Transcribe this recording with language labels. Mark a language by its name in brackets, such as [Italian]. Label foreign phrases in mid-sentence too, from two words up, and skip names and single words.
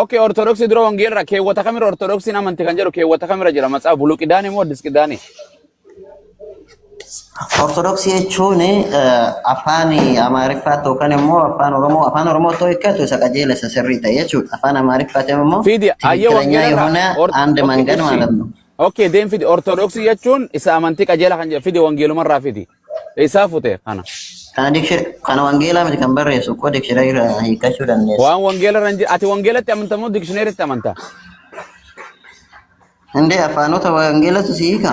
[Oromo] Okay, ortodoksii dura wangeela irraa keewwata kamirra ortodoksiin amanti kan jedhu keewwata kamirra jira matsaaf buluu qidaanii moo addis qidaanii? Ortodoksii jechuun afaan Amaariffaa yookaan immoo afaan Oromoo ta'uu hiikkatu isa qajeela isa sirrii ta'e jechuudha. Afaan Amaariffaa immoo Fidi ayyee [Amharic] ትክክለኛ wangeela የሆነ አንድ መንገድ ማለት ነው። [Oromo] Okay, deem fidi ortodoksii jechuun isa amantii qajeela kan jedhu fidi wangeeluma irraa fidi. Isaa fute kana. Kana wangeelaa miti kan barreessu koo dikshineerii hiikkachuu dandeessa. Waan wangeela irra ati wangeelatti amanta moo dikshineeritti amanta? Indee afaanota wangeelatu si hiika.